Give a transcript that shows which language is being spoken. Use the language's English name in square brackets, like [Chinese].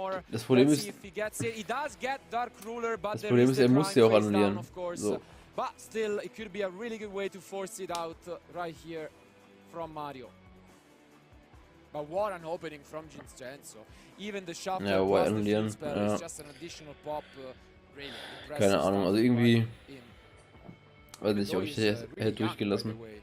[German] Das Problem ist, er muss sie auch annullieren. So. [English] But still, it could be a really good way to force it out right here from Mario. But what an opening from Vincenzo. Even the shuffle plus the field spell is just an additional pop. Really impressive. [German] Keine Ahnung, also irgendwie... Weiß nicht, ob ich das hätte durchgelassen.